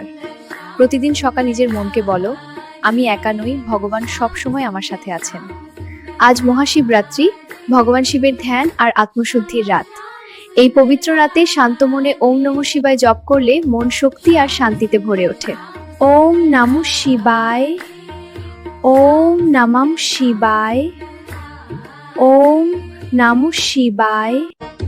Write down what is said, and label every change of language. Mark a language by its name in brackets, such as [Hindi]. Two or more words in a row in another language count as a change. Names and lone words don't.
[Bangla] প্রতিদিন সকাল নিজের মনকে বলো, আমি একা নই, ভগবান সবসময় আমার সাথে আছেন। আজ মহাশিবরাত্রি, ভগবান শিবের ধ্যান আর আত্মশুদ্ধির রাত। এই পবিত্র রাতে শান্ত মনে [Sanskrit] ওম নমঃ শিবায় [Bangla] জপ করলে মন শক্তি আর শান্তিতে ভরে ওঠে। [Sanskrit] ওম নমঃ শিবায়, ওম নমঃ শিবায়, ওম নমঃ শিবায়।